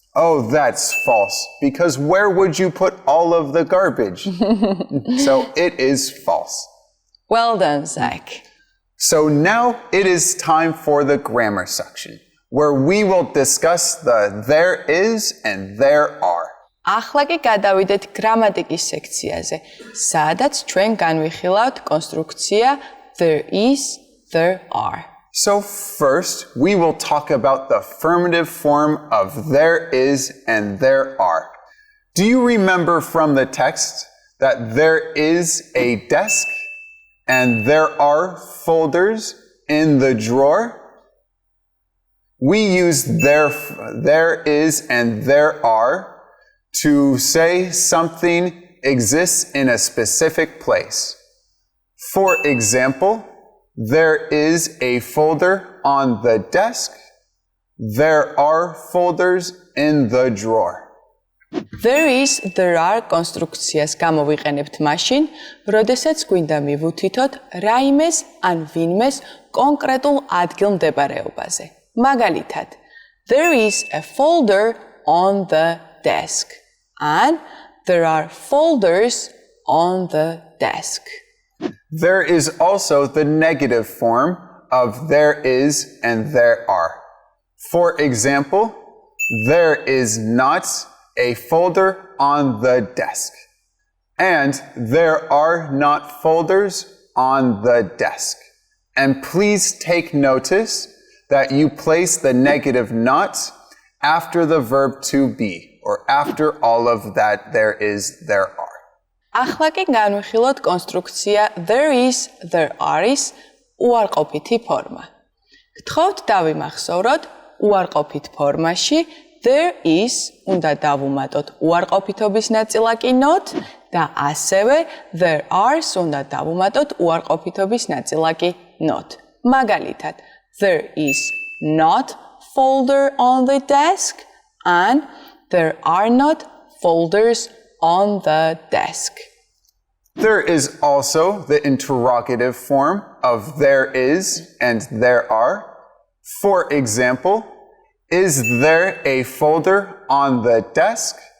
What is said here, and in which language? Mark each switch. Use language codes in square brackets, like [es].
[en] Oh, that's false because where would you put all of the garbage? So it is false. Well done, Zach. So now it is time for the grammar section where we will discuss the there is and there are. [ka] ახლა კი გადავიდეთ გრამატიკის სექციაზე, სადაც ჩვენ განვიხილავთ კონსტრუქცია there is, there are. [en] So first, we will talk about the affirmative form of there is and there are. Do you remember from the text that there is a desk and there are folders in the drawer? We use there is and there are to say something exists in a specific place. For example, there is a folder on the desk. There are folders in the drawer. [ka] There is, there are კონსტრუქციას გამოვიყენებთ მაშინ, როდესაც გვინდა მივუთითოთ რაიმეს ან ვინმეს კონკრეტულ ადგილმდებარეობაზე. მაგალითად, [en] there is a folder on the desk. And there are folders on the desk. There is also the negative form of there is and there are. For example, there is not a folder on the desk. And there are not folders on the desk. And please take notice that you place the negative not after the verb to be. Or after all of that, there is, there are. [ka] ახლა კი განვიხილოთ კონსტრუქცია there is, there are-ის უარყოფითი ფორმა. გთხოვთ დავიმახსოვროთ უარყოფით ფორმაში there is უნდა დავუმატოთ უარყოფითობის ნაწილაკი not და ასევე there are-ს უნდა დავუმატოთ უარყოფითობის ნაწილაკი not. მაგალითად, [en] there is not folder on the desk and there are not folders on the desk. There is also the interrogative form of there is and there are. For example, is there a folder on the desk?